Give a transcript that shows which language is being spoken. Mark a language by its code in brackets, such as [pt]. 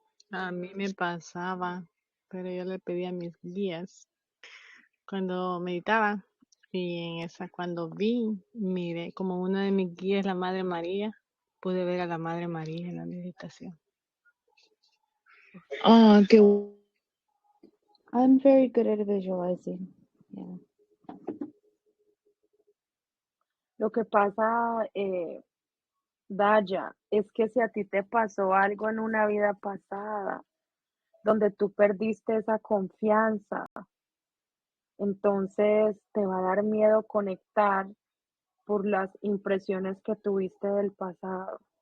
[es] A mí me pasaba, pero yo le pedí a mis guías cuando meditaba y cuando miré como una de mis guías, la Madre María, pude ver a la Madre María en la meditación. Ah, qué [en] I'm very good at visualizing. Yeah. [es] Lo que pasa, Daya, es que si a ti te pasó algo en una vida pasada, donde tú perdiste esa confianza, entonces te va a dar miedo conectar por las impresiones que tuviste del pasado.